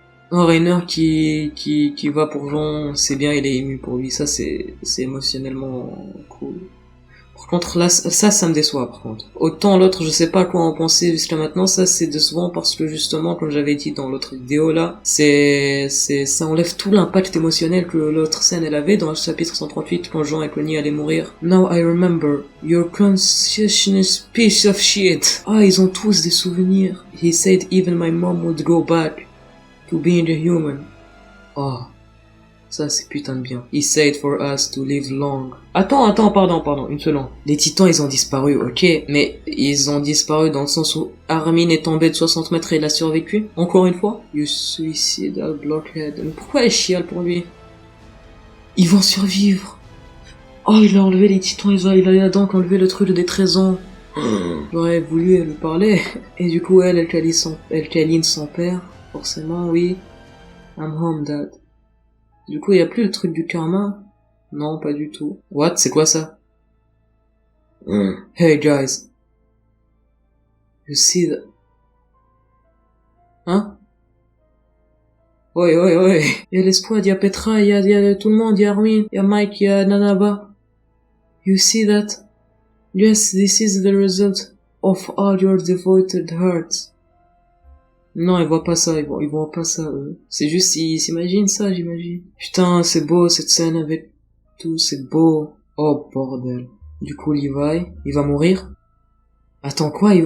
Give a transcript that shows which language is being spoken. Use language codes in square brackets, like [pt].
[fr] Oh, Rainer qui va pour Jean, c'est bien, il est ému pour lui. Ça, c'est émotionnellement cool. Par contre, là, ça me déçoit, par contre. Autant l'autre, je sais pas quoi en penser jusqu'à maintenant, ça c'est décevant parce que justement, comme j'avais dit dans l'autre vidéo là, ça enlève tout l'impact émotionnel que l'autre scène elle avait dans le chapitre 138 quand Jean et Connie allaient mourir. [en] Now I remember, your conscientious piece of shit. [fr] Ah, ils ont tous des souvenirs. [en] He said even my mom would go back to being a human. Oh. [fr] Ça, c'est putain de bien. [en] He said for us to live long. [fr] Attends, pardon, une seconde. Les titans, ils ont disparu, ok, mais ils ont disparu dans le sens où Armin est tombé de 60 mètres et il a survécu. Encore une fois. [en] You suicidal blockhead. [fr] Mais pourquoi elle chiale pour lui? Ils vont survivre. Oh, il a enlevé les titans, il a donc enlevé le truc des 13 ans. J'aurais voulu lui parler. Et du coup, elle câline son père. Forcément, oui. [en] I'm home, dad. [fr] Du coup, il y a plus le truc du karma? Non, pas du tout. What? C'est quoi ça? [en] Hey guys. You see that? [fr] Hein? Ouais. Il y a l'espoir, il y a Petra, il y a tout le monde, il y a Armin, il y a Mike, il y a Nanaba. [en] You see that? Yes, this is the result of all your devoted hearts. [fr] Non, ils voient pas ça, ils voient pas ça, eux. C'est juste, ils s'imaginent ça, j'imagine. Putain, c'est beau, cette scène avec tout, c'est beau. Oh, bordel. Du coup, Levi, il va mourir? Attends, quoi?